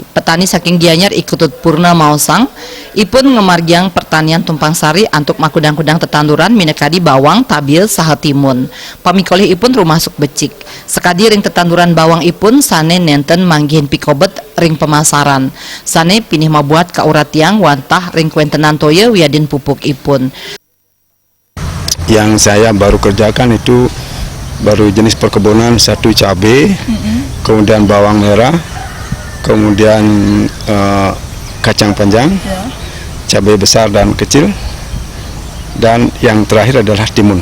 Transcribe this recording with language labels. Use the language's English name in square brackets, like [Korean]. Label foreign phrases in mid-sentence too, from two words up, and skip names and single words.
[Balinese] Petani saking Gianyar ikutut purna maosang, ipun ngemargiang pertanian tumpang sari antuk makudang-kudang tetanduran minekadi bawang, tabil, saha timun. Pamikolih ipun rumasuk becik. Sekadi ring tetanduran bawang ipun sane nenten manggihin pikobet ring pemasaran. Sane pinih mabuat kauratiang wantah ring kuentenan toye wiadin pupuk ipun. [Indonesian] Yang saya baru kerjakan itu baru jenis perkebunan satu cabai, kemudian bawang merah, kemudian kacang panjang, cabai besar dan kecil, dan yang terakhir adalah timun.